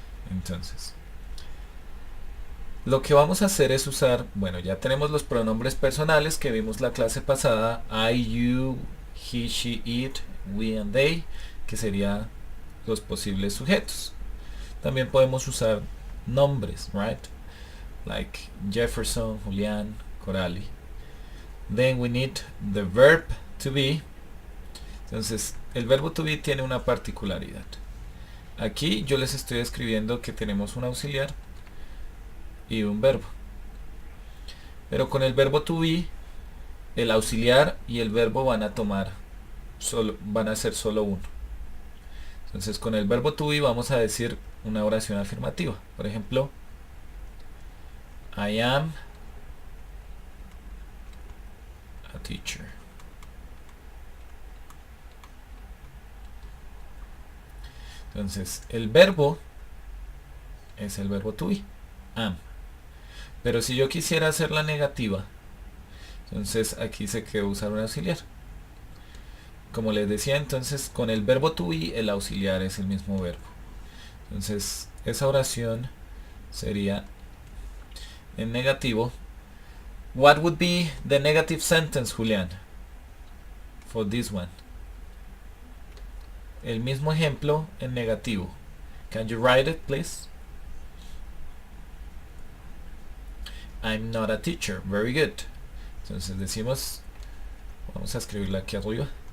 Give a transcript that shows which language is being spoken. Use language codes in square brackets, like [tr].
[es] Entonces, lo que vamos a hacer es usar, bueno, ya tenemos los pronombres personales que vimos la clase pasada, [en] I, you, he, she, it, we and they, [es] que serían los posibles sujetos. También podemos usar nombres, [en] right? Like Jefferson, Julián, Coralie. Then we need the verb to be. [es] Entonces, el verbo to be tiene una particularidad. Aquí yo les estoy escribiendo que tenemos un auxiliar y un verbo. Pero con el verbo to be, el auxiliar y el verbo van a ser solo uno. Entonces con el verbo to be vamos a decir una oración afirmativa. Por ejemplo, [en] I am a teacher. [es] Entonces el verbo es el verbo to be, am. Pero si yo quisiera hacer la negativa, entonces aquí se quedó usar un auxiliar. Como les decía, entonces con el verbo to be el auxiliar es el mismo verbo. Entonces esa oración sería en negativo. [en] What would be the negative sentence, Julián, for this one? [es] El mismo ejemplo en negativo. [en] Can you write it, please? I'm not a teacher. Very good. [es] Entonces decimos, vamos a escribirla aquí arriba.